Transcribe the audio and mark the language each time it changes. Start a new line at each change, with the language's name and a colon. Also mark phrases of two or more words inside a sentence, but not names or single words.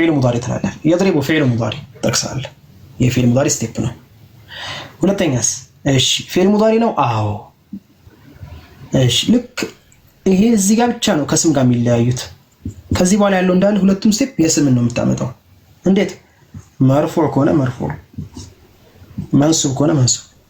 Arabic: فعل مضارع
Amharic: ትላለህ
Arabic: يضرب فعل مضارع
Amharic: ጠቅሳለህ
Arabic: فعل مضارع
Amharic: ስቴፕ ነው ሁለተኛስ እሺ
Arabic: فعل مضارع
Amharic: ነው አዎ እሺ ልክ ይሄ እዚህ ጋር ብቻ ነው ከስም ጋር የሚለያዩት ከዚህ በኋላ ያለው እንዳለ ሁለቱም ስቴፕ የስምን ነው የምታመጣው እንዴት መርፉዕ ከሆነ
Arabic: مرفوع منصوب
Amharic: ከሆነ መንሱብ